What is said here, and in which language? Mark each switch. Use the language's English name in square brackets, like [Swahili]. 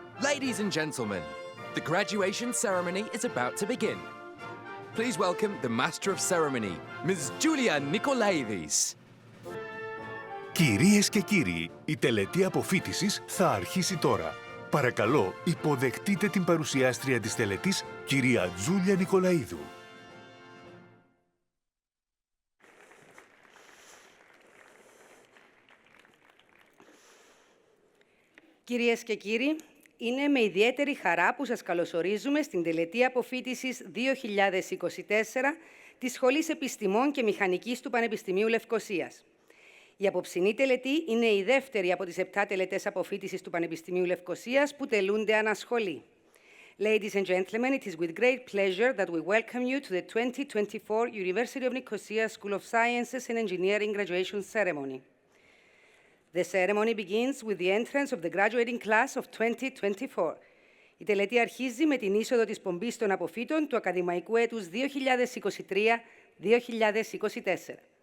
[English] Ladies and gentlemen, the graduation ceremony is about to begin. Please welcome the Master of Ceremony, Ms. Julia Nikolaidis. [Greek] Κυρίες και κύριοι, η τελετή αποφοίτησης θα αρχίσει τώρα. Παρακαλώ, υποδεχτείτε την παρουσιάστρια της τελετής, κυρία Τζούλια Νικολαίδου. Κυρίες και κύριοι, είναι με ιδιαίτερη χαρά που σας καλωσορίζουμε στην τελετή αποφοίτησης 2024 της Σχολής Επιστημών και Μηχανικής του Πανεπιστημίου Λευκωσίας. Η απόψινή τελετή είναι η δεύτερη από τις 7 τελετές αποφοίτησης του Πανεπιστημίου Λευκωσίας που τελούνται ανασχολή. [English] Ladies and gentlemen, it is with great pleasure that we welcome you to the 2024 University of Nicosia School of Sciences and Engineering graduation ceremony. The ceremony begins with the entrance of the graduating class of 2024. [Greek] Η τελετή αρχίζει με την είσοδο της πομπής των αποφύτων του ακαδημαϊκού έτους 2023-2024.